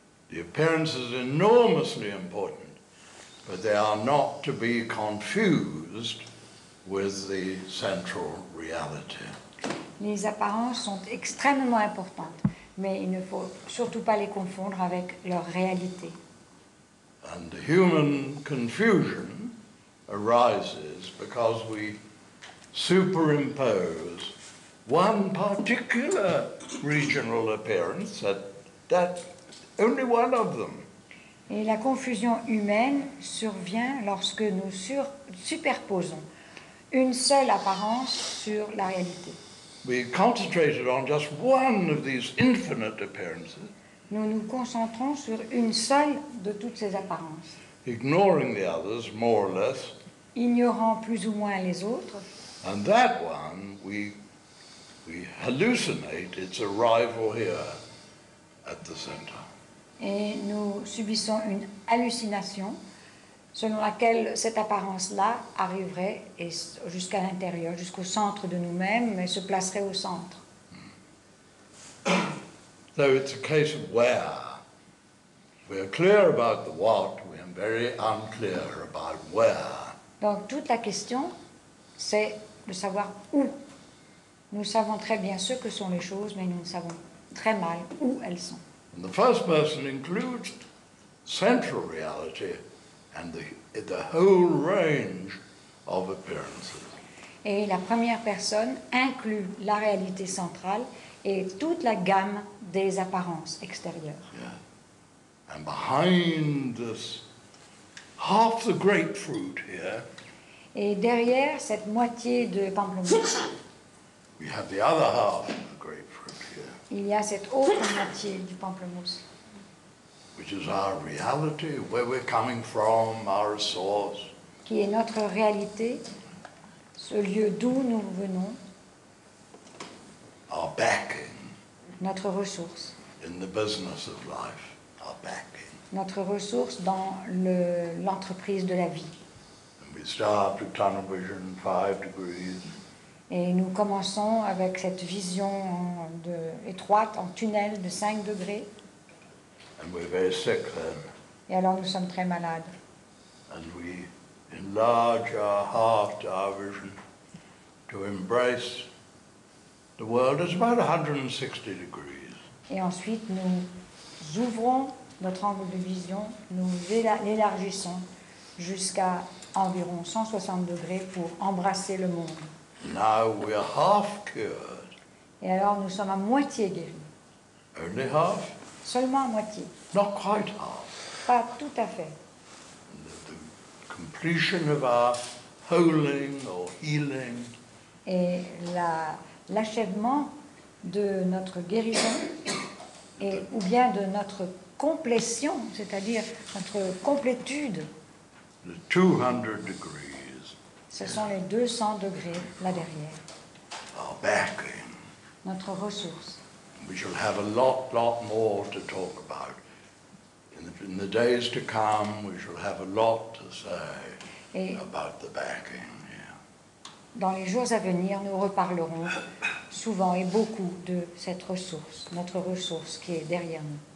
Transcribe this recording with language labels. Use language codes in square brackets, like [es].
[en] The appearance is enormously important, but they are not to be confused with the central reality. [fr] Les apparences sont extrêmement importantes, mais il ne faut surtout pas les confondre avec leur réalité. [en] And the human confusion arises because we superimpose one particular regional appearance, that only one of them. [fr] Et la confusion humaine survient lorsque nous superposons une seule apparence sur la réalité. [en] We concentrated on just one of these infinite appearances, [fr] Nous nous concentrons sur une seule de toutes ces apparences, [en] ignoring the others more or less, [fr] ignorant plus ou moins les autres. [en] and that one we hallucinate its arrival here at the center. [fr] Et nous subissons une hallucination selon laquelle cette apparence-là arriverait jusqu'à l'intérieur, jusqu'au centre de nous-mêmes, et se placerait au centre. [en] So it's a case of where. We're clear about the what, we're very unclear about where. [fr] Donc toute la question, c'est de savoir où. Nous savons très bien ce que sont les choses, mais nous savons très mal où elles sont. [en] And the first person includes central reality and the whole range of appearances. [fr] Et la première personne inclut la réalité centrale et toute la gamme des apparences extérieures. Yeah. [en] And behind this, half the grapefruit here, [fr] Et derrière cette moitié de pamplemousse, [en] we have the other half of the grapefruit here, [fr] il y a cette autre moitié du pamplemousse, [en] which is our reality, where we're coming from, our source. [fr] qui est notre réalité, ce lieu d'où nous venons, [en] Our backing [fr] notre ressource. [en] in the business of life, our backing. [fr] Notre ressource dans l'entreprise de la vie. [en] And we start with tunnel vision, 5 degrees, [fr] Et nous commençons avec cette vision étroite en tunnel de 5 degrés. [en] and we're very sick then. [fr] Et alors nous sommes très malades. [en] And we enlarge our heart, our vision, to embrace the world as about 160 degrees. [fr] Et ensuite nous ouvrons notre angle de vision, nous l'élargissons jusqu'à environ 160 degrés pour embrasser le monde. [en] Now we are half cured. [fr] Et alors nous sommes à moitié guéris. [en] Only half? [fr] Seulement à moitié. [en] Not quite half. [fr] Pas tout à fait. [en] The completion of our holing or healing, [fr] et l'achèvement de notre guérison, et, ou bien de notre complétion, c'est-à-dire notre complétude. [en] the 200 degrees, [fr] Ce sont les 200 degrés là derrière, [en] our backing. [fr] notre ressource. [en] We shall have a lot more to talk about. In the days to come, we shall have a lot to say [fr] Et [en] about the backing. Yeah. [fr] dans les jours à venir, nous reparlerons souvent et beaucoup de cette ressource, notre ressource qui est derrière nous.